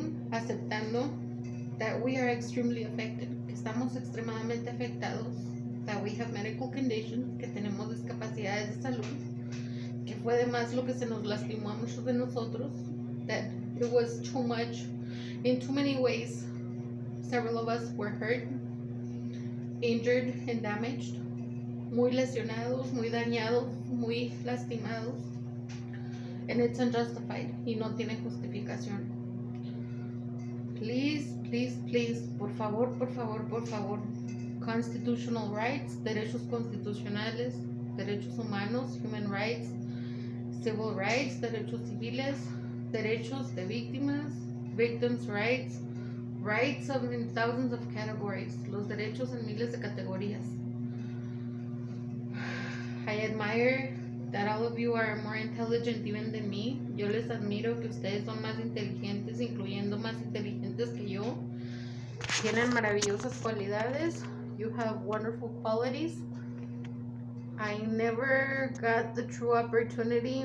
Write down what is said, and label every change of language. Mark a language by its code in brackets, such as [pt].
[es] Aceptando [en] that we are extremely affected. [es] Que estamos extremadamente afectados. [en] That we have medical conditions. [es] Que tenemos discapacidades de salud. Que fue de más lo que se nos lastimó a muchos de nosotros. [en] That it was too much. In too many ways, several of us were hurt, injured, and damaged. [es] Muy lesionados, muy dañados, muy lastimados. [en] And it's unjustified. [es] Y no tiene justificación. [en] Please, please, please, [es] por favor, por favor, por favor. [en] Constitutional rights, [es] derechos constitucionales, derechos humanos, [en] human rights, civil rights, [es] derechos civiles, derechos de víctimas, [en] victims' rights, rights of in thousands of categories, [es] los derechos en miles de categorías. [en] I admire that all of you are more intelligent even than me. [es] Yo les admiro que ustedes son más inteligentes, incluyendo más inteligentes que yo. Tienen maravillosas cualidades. [en] You have wonderful qualities. I never got the true opportunity.